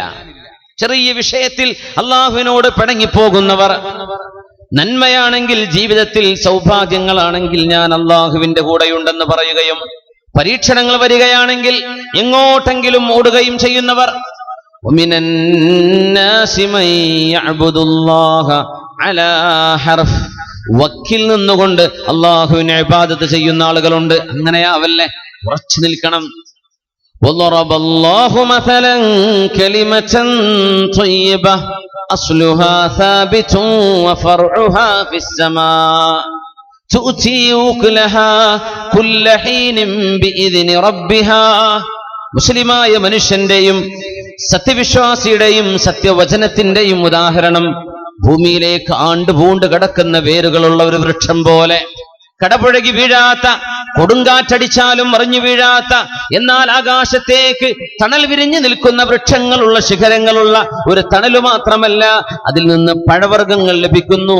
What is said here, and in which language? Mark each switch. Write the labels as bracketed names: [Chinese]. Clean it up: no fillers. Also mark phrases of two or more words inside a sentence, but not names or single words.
[Malayalam] ചെറിയ വിഷയത്തിൽ അള്ളാഹുവിനോട് പിണങ്ങിപ്പോകുന്നവർ, നന്മയാണെങ്കിൽ ജീവിതത്തിൽ സൗഭാഗ്യങ്ങളാണെങ്കിൽ ഞാൻ അള്ളാഹുവിന്റെ കൂടെയുണ്ടെന്ന് പറയുകയും, പരീക്ഷണങ്ങൾ വരികയാണെങ്കിൽ എങ്ങോട്ടെങ്കിലും ഓടുകയും ചെയ്യുന്നവർ. വക്കിൽ നിന്നുകൊണ്ട് അള്ളാഹുവിനെ ഇബാദത്ത് ചെയ്യുന്ന ആളുകളുണ്ട്. അങ്ങനെയാവല്ലേ, ഉറച്ചു നിൽക്കണം. [Arabic] وضرب الله مثلا كلمة طيبة أصلها ثابت وفرعها في السماء تؤتي أكلها كل حين بإذن ربها. [Malayalam] മുസ്ലിമായ മനുഷ്യന്റെയും സത്യവിശ്വാസിയുടെയും സത്യവചനത്തിന്റെയും ഉദാഹരണം ഭൂമിയിലേക്ക് ആണ്ടുപൂണ്ട് കിടക്കുന്ന വേരുകളുള്ള ഒരു വൃക്ഷം പോലെ, കടപുഴകി വീഴാത്ത, കൊടുങ്കാറ്റടിച്ചാലും മറിഞ്ഞു വീഴാത്ത, എന്നാൽ ആകാശത്തേക്ക് തണൽ വിരിഞ്ഞു നിൽക്കുന്ന വൃക്ഷങ്ങളുള്ള, ശിഖരങ്ങളുള്ള ഒരു തണല് മാത്രമല്ല, അതിൽ നിന്ന് പഴവർഗ്ഗങ്ങൾ ലഭിക്കുന്നു.